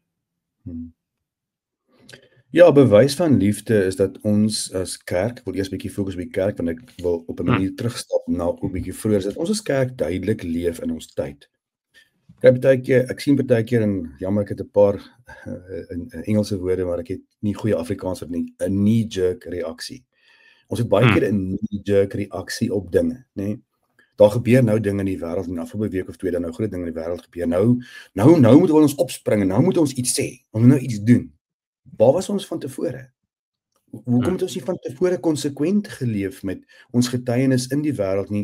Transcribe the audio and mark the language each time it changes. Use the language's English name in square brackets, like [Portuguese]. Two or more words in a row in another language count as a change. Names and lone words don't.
[Afrikaans] Ja, bewys van liefde is dat ons as kerk, ek wil eers 'n bietjie fokus op die kerk, want ek wil op 'n manier terugstap na ook 'n bietjie vroeër, dat ons as kerk duidelik leef in ons tyd. Ek sien partykeer, en jammer ek het 'n paar in Engelse woorde, maar ek het nie goeie Afrikaans vir nie, 'n knee-jerk reaksie. Ons het baie keer 'n knee-jerk reaksie op dinge, né? Daar gebeur nou dinge in die wêreld, en afgelope week of 2 dan nou groot dinge in die wêreld gebeur. Nou moet ons opspring en nou moet ons iets sê, ons moet nou iets doen. Waar was ons van tevore? Hoekom het ons nie van tevore konsekwent geleef met ons getuienis in die wêreld nie?